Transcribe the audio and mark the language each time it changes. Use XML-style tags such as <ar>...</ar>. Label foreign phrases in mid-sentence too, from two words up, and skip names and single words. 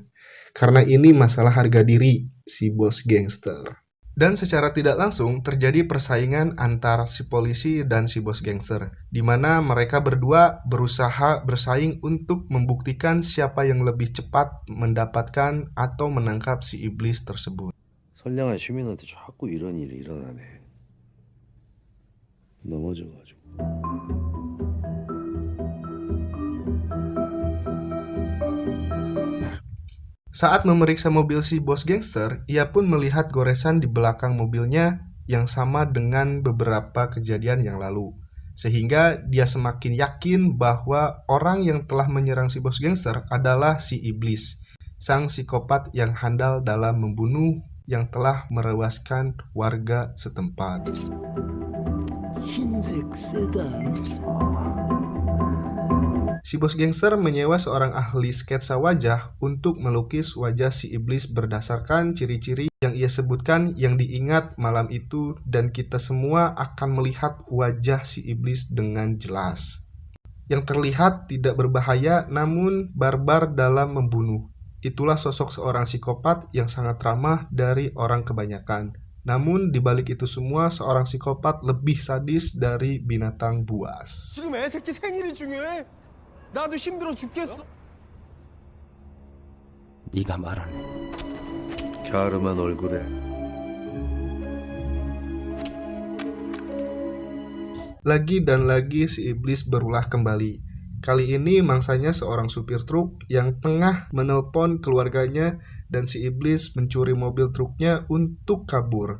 <id>Karena ini masalah harga diri si bos gangster. Dan secara tidak langsung terjadi persaingan antar si polisi dan si bos gangster, di mana mereka berdua berusaha bersaing untuk membuktikan siapa yang lebih cepat mendapatkan atau menangkap si iblis tersebut.</id> <ko>선량한 시민한테 자꾸 이런 일이 일어나네. 넘어져가지고.</ko> <id>Saat memeriksa mobil si bos gangster, ia pun melihat goresan di belakang mobilnya yang sama dengan beberapa kejadian yang lalu. Sehingga dia semakin yakin bahwa orang yang telah menyerang si bos gangster adalah si iblis, sang psikopat yang handal dalam membunuh yang telah merewaskan warga setempat.</id> <ko>흰색 세단.</ko> <id>Si bos gangster menyewa seorang ahli sketsa wajah untuk melukis wajah si iblis berdasarkan ciri-ciri yang ia sebutkan yang diingat malam itu, dan kita semua akan melihat wajah si iblis dengan jelas. Yang terlihat tidak berbahaya namun barbar dalam membunuh. Itulah sosok seorang psikopat yang sangat ramah dari orang kebanyakan. Namun dibalik itu semua, seorang psikopat lebih sadis dari binatang buas.</id> <ko>지금 애 새끼 생일이 중요해. 나도 힘들어 죽겠어. 네가 말하네. 갸름한 얼굴에</ko> <id>Lagi dan lagi si iblis berulah kembali. Kali ini mangsanya seorang supir truk yang tengah menelpon keluarganya dan si iblis mencuri mobil truknya untuk kabur.</id>